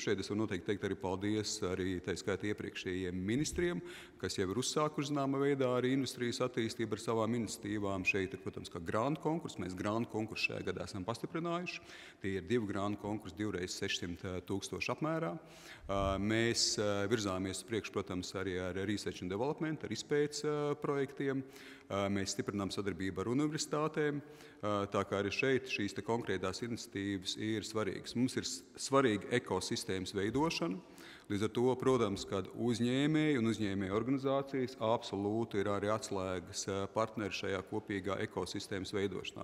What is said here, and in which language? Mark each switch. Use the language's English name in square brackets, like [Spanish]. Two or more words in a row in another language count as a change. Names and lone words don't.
[Latvian] Šeit es varu noteikti teikt arī paldies arī tā skaitā iepriekšējiem ministriem, kas jau ir uzsākuši zināmā veidā arī industrijas attīstību ar savām iniciatīvām. Šeit ir, protams, kā grantu konkurss. Mēs grantu konkursu šajā gadā esam pastiprinājuši. Tie ir 2 grantu konkursi, 2 reizes 600 000 apmērā. Mēs virzāmies priekš, protams, arī ar [English] research and development, [Latvian] ar izpētes projektiem. Mēs stiprinām sadarbību ar universitātēm. Tā kā arī šeit šīs konkrētās iniciatīvas ir svarīgas. Mums ir svarīga ekosistēmas veidošana. Līdz ar to, protams, kad uzņēmēji un uzņēmēju organizācijas absolūti ir arī atslēgas partneri šajā kopīgā ekosistēmas veidošanā.